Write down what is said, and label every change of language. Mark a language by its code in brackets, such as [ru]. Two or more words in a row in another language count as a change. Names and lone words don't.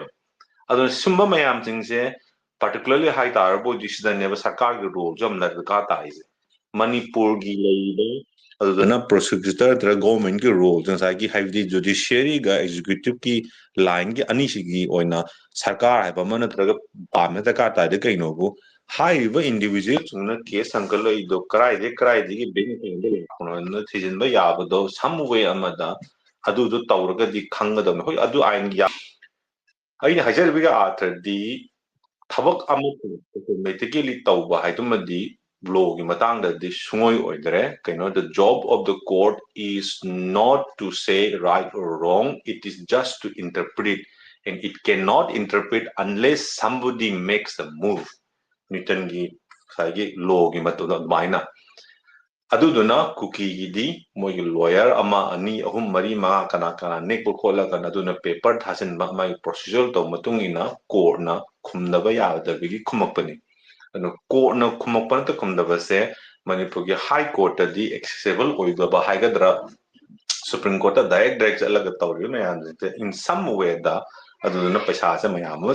[mni] ꯑꯗꯨꯅ ꯁꯨꯝꯕ ꯃꯌꯥꯝꯁꯤꯡꯁꯦ ꯄꯥꯔꯇꯤꯀꯨꯂꯔꯂꯤ ꯍꯥꯏꯇꯥꯔꯕꯣꯏꯗꯤ ꯁꯤꯗꯅꯦꯕ ꯁꯔꯀꯥꯔꯒꯤ ꯔꯣꯜꯁꯨ ꯌꯥꯝ ꯗꯔꯀꯥꯔ ꯇꯥꯏꯁꯦ ꯃꯅꯤꯄꯨꯔꯒꯤ ꯂꯩꯔꯤꯕ ꯑꯗꯨꯗꯨꯅ ꯄ꯭ꯔꯣꯁꯤꯀ꯭ꯌꯨꯇꯔ ꯅꯠꯇ꯭ꯔꯒ ꯒꯣꯔꯃꯦꯟꯒꯤ ꯔꯣꯜꯁꯦ ꯉꯁꯥꯏꯒꯤ ꯍꯥꯏꯕꯗꯤ ꯖꯨꯗꯤꯁꯤꯌꯔꯤꯒ ꯑꯦꯛꯖꯤꯀ꯭ꯌꯨꯇꯤꯞꯀꯤ ꯂꯥꯏꯟꯒꯤ ꯑꯅꯤꯁꯤꯒꯤ ꯑꯣꯏꯅ ꯁꯔꯀꯥꯔ ꯍꯥꯏꯕ ꯑꯃ ꯅꯠꯇ꯭ꯔꯒ ꯄꯥꯟꯕ ꯗꯔꯀꯥꯔ ꯇꯥꯏꯗ ꯀꯩꯅꯣꯕꯨ ꯍꯥꯏꯔꯤꯕ ꯏꯟꯗꯤꯕꯤꯖꯨꯋꯦꯜꯁꯤꯡꯅ ꯀꯦꯁ ꯁꯪꯒꯠꯂꯛꯏꯗꯣ ꯀꯗꯥꯏꯗꯒꯤ ꯕꯦꯡ ꯑꯦꯀꯥꯎꯟꯗ ꯂꯥꯛꯄꯅꯣ ꯊꯤꯖꯤꯟꯕ ꯌꯥꯕꯗꯣ [en] some way [mni] ꯑꯃꯗ ꯑꯗꯨꯗꯣ ꯇꯧꯔꯒꯗꯤ ꯈꯪꯒꯗꯕꯅꯤ ꯍꯣꯏ ꯑꯗꯨ ꯑꯥꯏꯟꯒꯤ ꯑꯩꯅ ꯍꯥꯏꯖꯔꯤꯕꯒꯤ ꯑꯥꯔꯊꯗꯤ ꯊꯕꯛ ꯑꯃ ꯑꯣꯇꯣꯃꯦꯇꯤꯀꯦꯂꯤ ꯇꯧꯕ ꯍꯥꯏꯗꯨꯃꯗꯤ ꯂꯣꯒꯤ ꯃꯇꯥꯡꯗꯗꯤ ꯁꯨꯡꯑꯣꯏ ꯑꯣꯏꯗ꯭ꯔꯦ ꯀꯩꯅꯣꯗ [en] job of the court is not to say right or wrong it is just to interpret and it cannot interpret unless somebody makes a move [mni] ꯅ꯭ꯌꯨꯇꯟꯒꯤ ꯉꯁꯥꯏꯒꯤ ꯂꯣꯒꯤ ꯃꯇꯨꯡꯗ ꯑꯗꯨꯃꯥꯏꯅ ꯑꯗꯨꯗꯨꯅ ꯀꯨꯀꯤꯒꯤꯗꯤ ꯃꯣꯏꯒꯤ ꯂꯣꯌꯔ ꯑꯃ 2 3 4 5 ꯀꯅꯥ ꯅꯦꯛꯄ ꯈꯣꯠꯂꯒ ꯑꯗꯨꯅ ꯄꯦꯄꯔ ꯊꯥꯖꯤꯟꯕ ꯃꯥꯒꯤ ꯄ꯭ꯔꯣꯁꯤꯖꯔ ꯇꯧꯕ ꯃꯇꯨꯡ ꯏꯟꯅ ꯀꯣꯔꯠꯅ ꯈꯨꯝꯅꯕ ꯌꯥꯗꯕꯒꯤ ꯈꯨꯝꯃꯛꯄꯅꯤ ꯑꯗꯨ ꯀꯣꯔꯠꯅ ꯈꯨꯝꯃꯛꯄ ꯅꯠꯇ ꯈꯨꯝꯗꯕꯁꯦ ꯃꯅꯤꯄꯨꯔꯒꯤ ꯍꯥꯏ ꯀꯣꯔꯠꯇꯗꯤ ꯑꯦꯛꯁꯦꯁꯤꯕꯜ ꯑꯣꯏꯗꯕ ꯍꯥꯏꯒꯗ꯭ꯔꯥ [en] supreme court [mni] ꯗꯥꯏꯔꯦꯛ ꯆꯠꯂꯒ ꯇꯧꯔꯤꯕ ꯃꯌꯥꯝꯁꯤꯡꯁꯦ [en] in some way [mni] ꯑꯗꯨꯗꯨꯅ ꯄꯩꯁꯥꯁꯦ ꯃꯌꯥꯝ ꯑꯃ